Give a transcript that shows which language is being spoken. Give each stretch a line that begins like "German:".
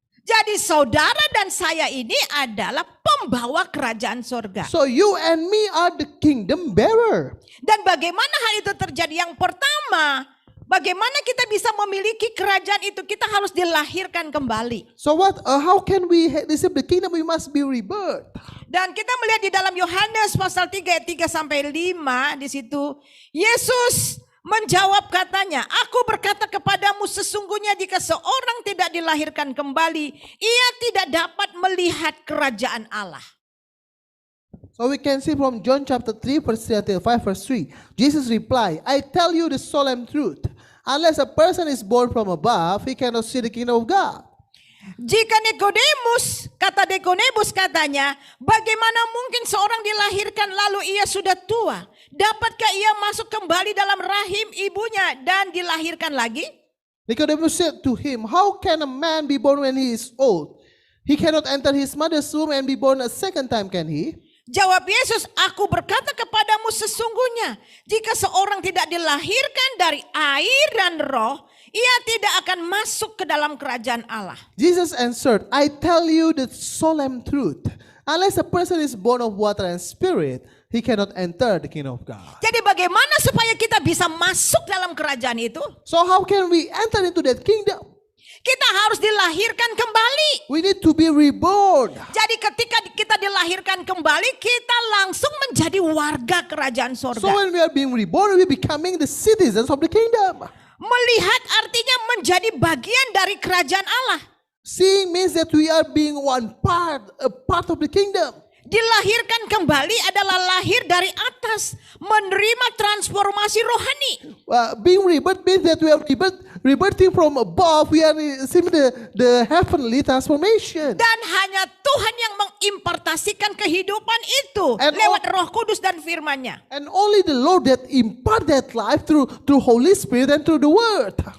Indonesian: Jadi saudara dan saya ini adalah pembawa kerajaan sorga.
English: So you and me are the kingdom bearer.
Indonesian: Dan bagaimana hal itu terjadi? Yang pertama, bagaimana kita bisa memiliki kerajaan itu? Kita harus dilahirkan kembali.
English: So how can we receive the kingdom? We must be rebirth.
Indonesian: Dan kita melihat di dalam Yohanes pasal 3 ayat 3 sampai 5 di situ Yesus menjawab katanya, "Aku berkata kepadamu sesungguhnya jika seorang tidak dilahirkan kembali, ia tidak dapat melihat kerajaan Allah."
English: So we can see from John chapter 3 verse 3 until 5 verse 3. Jesus replied, "I tell you the solemn truth. Unless a person is born from above, he cannot see the kingdom of God."
Indonesian: Jika Nikodemus katanya, bagaimana mungkin seorang dilahirkan lalu ia sudah tua? Dapatkah ia masuk kembali dalam rahim ibunya dan dilahirkan lagi?
English: Nicodemus said to him, "How can a man be born when he is old? He cannot enter his mother's womb and be born a second time, can he?"
Indonesian: Jawab Yesus, "Aku berkata kepadamu sesungguhnya, jika seorang tidak dilahirkan dari air dan roh, ia tidak akan masuk ke dalam kerajaan Allah."
English: Jesus answered, "I tell you the solemn truth. Unless a person is born of water and spirit, he cannot enter the kingdom of God."
Indonesian: Jadi bagaimana supaya kita bisa masuk dalam kerajaan itu?
English: So how can we enter into that kingdom?
Indonesian: Kita harus dilahirkan kembali.
English: We need to be reborn.
Indonesian: Jadi ketika kita dilahirkan kembali, kita langsung menjadi warga kerajaan sorga.
English: So when we are being reborn, we are becoming the citizens of the kingdom.
Indonesian: Melihat artinya menjadi bagian dari kerajaan Allah.
English: Seeing means that we are being a part of the kingdom.
Indonesian: Dilahirkan kembali adalah lahir dari atas, menerima transformasi rohani.
English: Being rebirth means that we are rebirthing from above. We are receiving the heavenly transformation.
Indonesian: Dan hanya Tuhan yang mengimpartasikan kehidupan itu
English: And
Indonesian: lewat Roh Kudus dan firman-Nya.
English: And only the Lord that impart that life through Holy Spirit and through the Word.